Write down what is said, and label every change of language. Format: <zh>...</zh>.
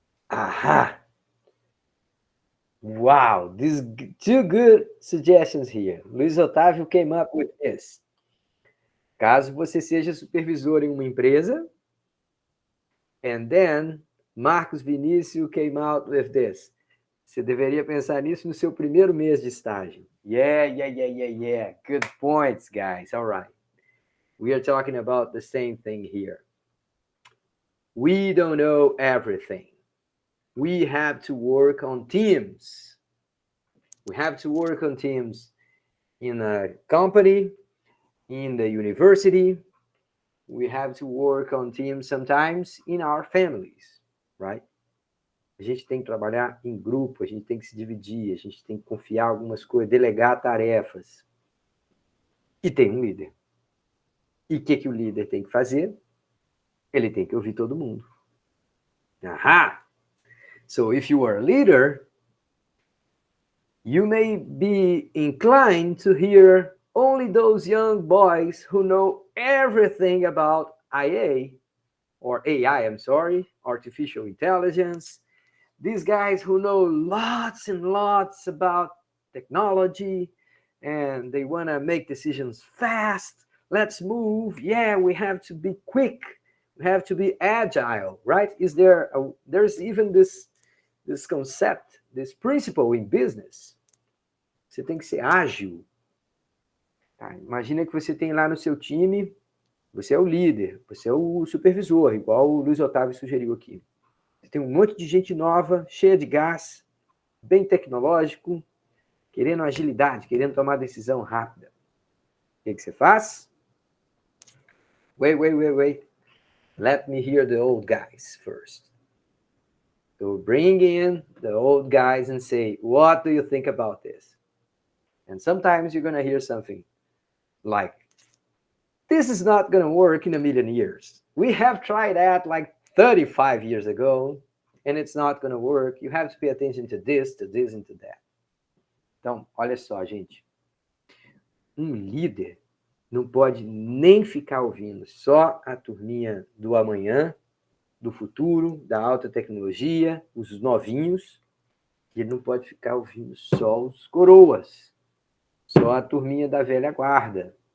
<en>Aha! Wow, these two good suggestions here. Luiz Otávio came up with this.</en> <pt>Caso você seja supervisor em uma empresa,</pt> <en>and then Marcos Vinícius came out with this.</en> <pt>Você deveria pensar nisso no seu primeiro mês de estágio.</pt> <en>Yeah. Good points, guys. All right. we are talking about the same thing here. We don't know everything. We have to work on teams. We have to work on teams in a company, in the university. We have to work on teams sometimes in our families, right?</en> <pt>A gente tem que trabalhar em grupo, a gente tem que se dividir, a gente tem que confiar algumas coisas, delegar tarefas. E tem um líder. E o que o líder tem que fazer? Ele tem que ouvir todo mundo. Aha!</pt> <en>So if you are a leader, you may be inclined to hear only those young boys who know everything about IA, or AI, I'm sorry, artificial intelligence. These guys who know lots and lots about technology, and they want to make decisions fast. Let's move. Yeah, we have to be quick. We have to be agile, right? There's even this concept, this principle in business.</en> <pt>Você tem que ser ágil. Tá? Imagina que você tem lá no seu time, você é o líder, você é o supervisor, igual o Luiz Otávio sugeriu aqui. Você tem um monte de gente nova, cheia de gás, bem tecnológico, querendo agilidade, querendo tomar decisão rápida. O que você faz?</pt> <en>Wait. Let me hear the old guys first. So bring in the old guys and say, what do you think about this? And sometimes you're going to hear something like, this is not going to work in a million years. We have tried that like 35 years ago, and it's not going to work. You have to pay attention to this, and to that.</en> <pt>Então, olha só, gente. Um líder não pode nem ficar ouvindo só a turminha do amanhã, do futuro, da alta tecnologia, os novinhos. Ele não pode ficar ouvindo só os coroas, só a turminha da velha guarda.</pt>